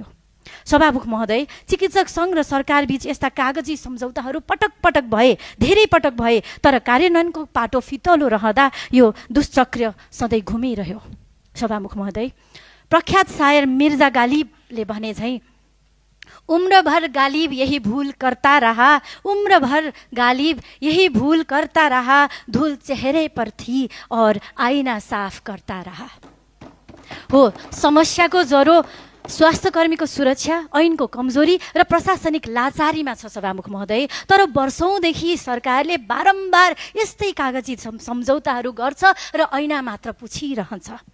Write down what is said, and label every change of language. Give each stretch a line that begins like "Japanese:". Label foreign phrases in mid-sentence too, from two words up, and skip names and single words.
Nepali: सभामुख महोदय, चिकित्सक सङ्घ र सरकार बीच यस्ता कागजी सम्झौताहरू पटक भए, धेरै पटक भए, तर कार्यान्वयनको पाटो फितलो रहँदा यो दुष्चक्र सधैँ घुमिरह्यो। सभामुख महोदय, प्रख्यात शायर मिर्जा गालिबले भने झैँ,
Urdu: عمر بھر غالب یہی بھول کرتا رہا، عمر بھر غالب یہی بھول کرتا رہا، دھول چہرے پر تھی اور آئینہ صاف کرتا رہا.
Nepali: हो, समस्याको जरो स्वास्थ्यकर्मीको सुरक्षा, ऐनको कमजोरी र प्रशासनिक लाचारीमा छ सभामुख महोदय। तर वर्षौँदेखि सरकारले बारम्बार यस्तै कागजी सम्झौताहरू गर्छ र ऐना मात्र पुछिरहन्छ।